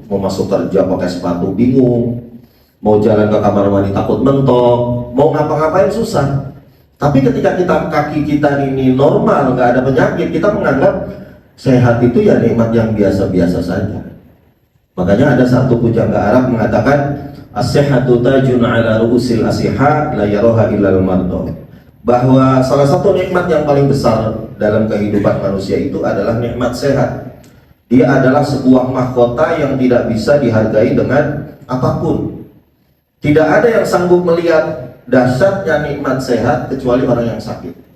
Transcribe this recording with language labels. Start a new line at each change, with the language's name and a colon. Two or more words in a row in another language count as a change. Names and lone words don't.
Indonesian: Mau masuk kerja pakai sepatu bingung, mau jalan ke kamar mandi takut mentok, mau ngapa-ngapain susah. Tapi ketika kaki kita ini normal, nggak ada penyakit, kita menganggap sehat itu ya nikmat yang biasa-biasa saja. Makanya ada satu pujangga Arab mengatakan,
Arabic: الصحة تاج على رؤوس الأصحاء لا يراها إلا المرضى.
Indonesian: Bahwa salah satu nikmat yang paling besar dalam kehidupan manusia itu adalah nikmat sehat. Dia adalah sebuah mahkota yang tidak bisa dihargai dengan apapun. Tidak ada yang sanggup melihat dahsyatnya nikmat sehat kecuali orang yang sakit.